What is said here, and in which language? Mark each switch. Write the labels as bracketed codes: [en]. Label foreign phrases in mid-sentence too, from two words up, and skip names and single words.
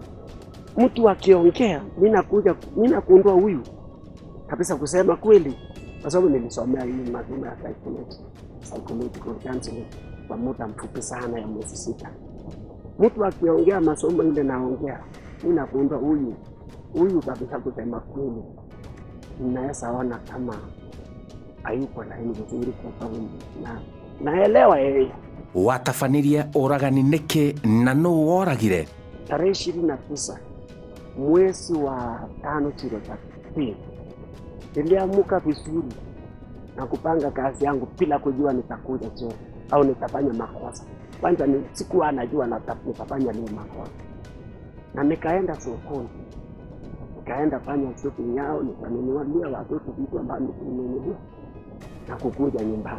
[sw] Mtu akiongea mimi nakuondoa huyu kabisa, kusema kweli, kwa sababu nilisomea hii masomo ya [en] psychological counseling [sw] kwa muda mfupi sana ya mwezi 6. Mtu akiongea masomo ile naongea, mimi nakuondoa huyu kabisa, kusema kweli ninaweza ona kama hayuko laini vizuri, kwa sababu naelewa yeye. [ki] Watafanirie ũragani nĩkĩ na nũ woragire? [sw] Tarehe 29 mwezi wa 5/3 niliamka vizuri na kupanga kazi yangu bila kujua nitakuja jela au nitafanya makosa. Kwanza sikuwa najua nitafanya nini makosa, na nikaenda sokoni, nikaenda fanya shopping yao, nikanunulia watoto vitu ambavyo nimenunulia na kukuja nyumbani.